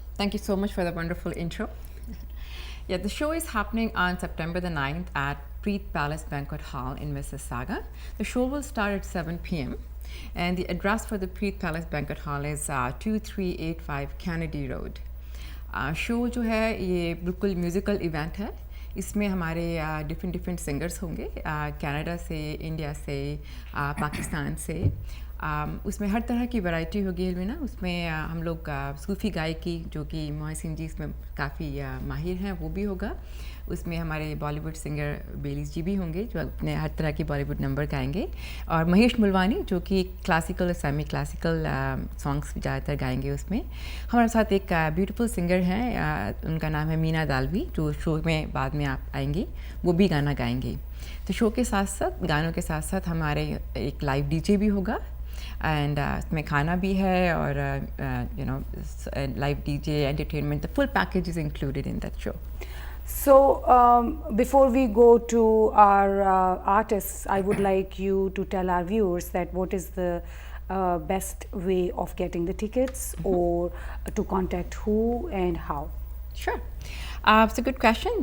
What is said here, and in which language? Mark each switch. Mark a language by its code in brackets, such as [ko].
[en] Thank you so much for the wonderful intro. Yeah, the show is happening on September the 9th at Preet Palace Banquet Hall in Mississauga. The show will start at 7 p.m. and the address for the Preet Palace Banquet Hall is 2385 Kennedy Road. [hi] Show जो है ये बिल्कुल musical event है. इसमें हमारे different singers होंगे Canada से, India से, पाकिस्तान से. उसमें हर तरह की वैरायटी होगी ना. उसमें हम लोग सूफ़ी गायकी जो कि मोहसिन जी इसमें काफ़ी माहिर हैं वो भी होगा. उसमें हमारे बॉलीवुड सिंगर बेलीज जी भी होंगे जो अपने हर तरह की बॉलीवुड नंबर गाएंगे, और महेश मुलवानी जो कि क्लासिकल सेमी क्लासिकल सॉन्ग्स ज़्यादातर गाएंगे. उसमें हमारे साथ एक ब्यूटीफुल सिंगर हैं, उनका नाम है मीना दालवी, जो शो में बाद में आप आएंगी, वो भी गाना गाएंगी. तो शो के साथ साथ, गानों के साथ साथ हमारे एक लाइव डीजे भी होगा, एंड इसमें खाना भी है, और [en] You know live DJ entertainment, the full package is included in that show. So, before we go to our artists, I would like you to tell our viewers that what is the best way of getting the tickets, or to contact who and how? Sure. It's a good question.